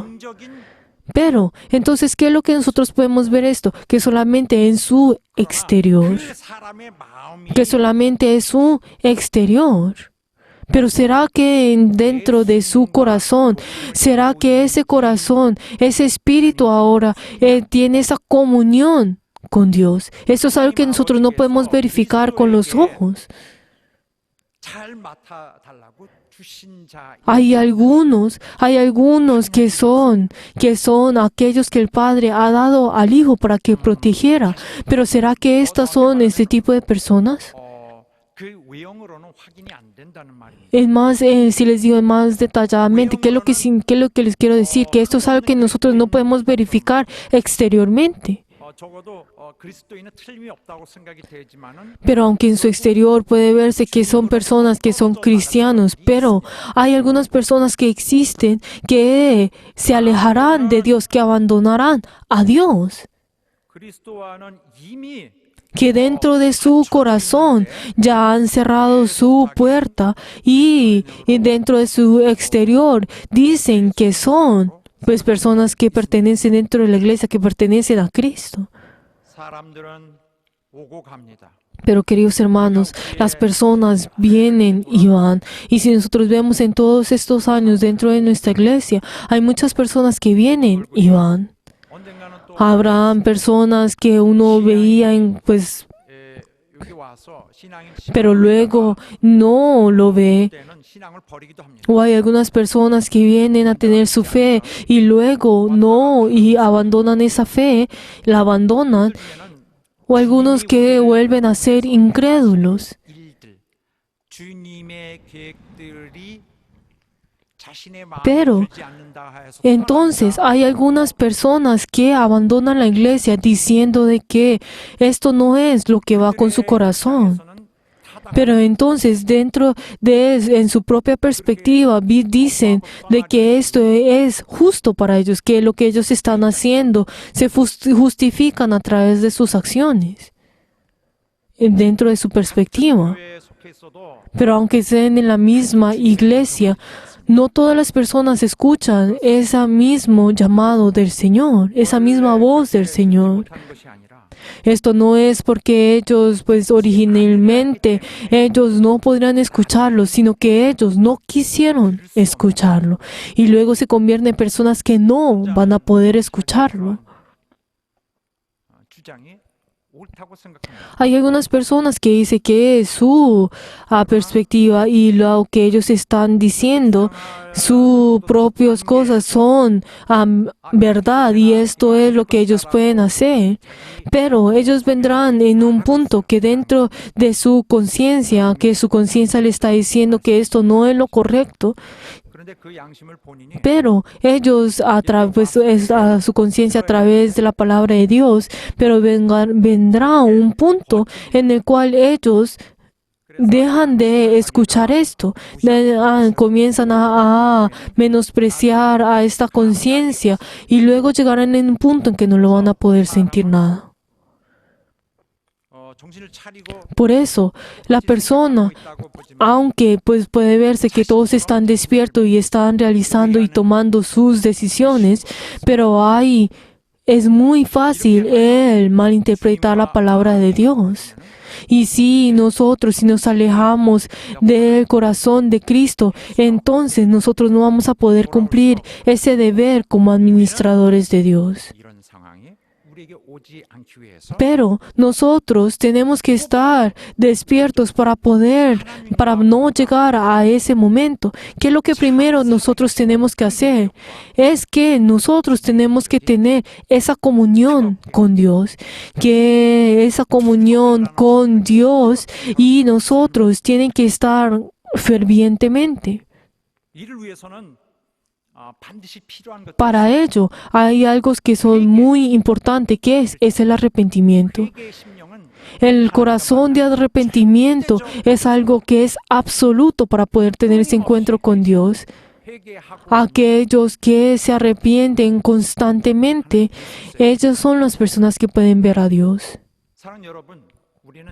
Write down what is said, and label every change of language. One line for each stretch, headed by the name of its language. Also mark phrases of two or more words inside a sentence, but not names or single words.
Korean: 영적인
Spanish: Pero, entonces, ¿qué es lo que nosotros podemos ver esto? Que solamente en su exterior.
Korean: 그 사람의 마음이
Spanish: Que solamente es su exterior. Pero ¿será que dentro de su corazón, será que ese corazón, ese espíritu ahora tiene esa comunión con Dios? Eso es algo que nosotros no podemos verificar con los ojos.
Korean: 잘 맡아달라고 주신 자
Spanish: Hay algunos que son aquellos que el Padre ha dado al Hijo para que protegiera. Pero ¿será que estas son este tipo de personas?
Korean: 그 외형으로는 확인이 안 된다는 말입니다.
Spanish: Es más, si les digo más detalladamente, ¿qué es lo que les quiero decir? Que esto es algo que nosotros no podemos verificar exteriormente.
Korean: 적어도 그리스도인은 틀림이 없다고 생각이 되지만은
Spanish: Pero aunque en su exterior puede verse que son personas que son cristianos, pero hay algunas personas que existen que se alejarán de Dios, que abandonarán a Dios,
Korean: 그리스도와는 이미
Spanish: que dentro de su corazón ya han cerrado su puerta y dentro de su exterior dicen que son personas que pertenecen dentro de la iglesia, que pertenecen a Cristo.
Korean: 사람들은 오고 갑니다.
Spanish: Pero queridos hermanos, las personas vienen y van. Y si nosotros vemos en todos estos años dentro de nuestra iglesia, hay muchas personas que vienen y van.
Korean: 언젠가는 또
Spanish: Habrán personas que uno veía en
Korean: 여기 와서
Spanish: pero luego no lo ve.
Korean: 때는 신앙을 버리기도 합니다.
Spanish: O hay algunas personas que vienen a tener su fe y luego no y abandonan esa fe, la abandonan.
Korean: 그러면은
Spanish: O algunos que vuelven a ser incrédulos.
Korean: 일들, 주님의 계획들이 자신의 마음에
Spanish: Pero
Korean: 들지 않는다 해서
Spanish: entonces hay algunas personas que abandonan la iglesia diciendo de que esto no es lo que va con su corazón. Pero entonces dentro de en su propia perspectiva dicen de que esto es justo para ellos, que lo que ellos están haciendo se justifican a través de sus acciones dentro de su perspectiva.
Korean: 교회에 속해 있어도
Spanish: Pero aunque estén en la misma iglesia, no todas las personas escuchan ese mismo llamado del Señor, esa misma voz del Señor.
Korean: 못하는 것이 아니라
Spanish: Esto no es porque ellos, pues originalmente, ellos no podrían escucharlo, sino que ellos no quisieron escucharlo. Y luego se convierten en personas que no van a poder escucharlo.
Korean: 주장이 옳다고 생각합니다.
Spanish: Hay algunas personas que dicen que su perspectiva y lo que ellos están diciendo, sus propias cosas son verdad y esto es lo que ellos pueden hacer. Pero ellos vendrán en un punto que dentro de su conciencia, que su conciencia le está diciendo que esto no es lo correcto,
Korean: 그런데 그 양심을 본인이
Spanish: pero ellos a través a su conciencia a través de la palabra de Dios, pero vendrá un punto en el cual ellos dejan de escuchar esto, comienzan a menospreciar a esta conciencia y luego llegarán en un punto en que no lo van a poder sentir nada.
Korean: 정신을 차리고
Spanish: Por eso, la persona,
Korean: 있다고 보지만
Spanish: aunque pues puede verse que todos están despiertos y están realizando y tomando sus decisiones, pero es muy fácil el malinterpretar la palabra de Dios. Y si nos alejamos del corazón de Cristo, entonces nosotros no vamos a poder cumplir ese deber como administradores de Dios.
Korean: 이런 상황이 우리에게 오지 않기 위해서
Spanish: Pero nosotros tenemos que estar despiertos para no llegar a ese momento. ¿Qué es lo que primero nosotros tenemos que hacer? Es que nosotros tenemos que tener esa comunión con Dios. Que esa comunión con Dios y nosotros tienen que estar fervientemente.
Korean: 이를 위해서는 반드시 필요한 것
Spanish: Para ello, hay algo que son muy importante, que es el arrepentimiento.
Korean: 회개의 심령은
Spanish: El corazón de arrepentimiento es algo que es absoluto para poder tener ese encuentro con Dios.
Korean: 회개하고
Spanish: Aquellos que se arrepienten constantemente, ellos son las personas que pueden ver a Dios.
Korean: 사랑하는 여러분, 우리는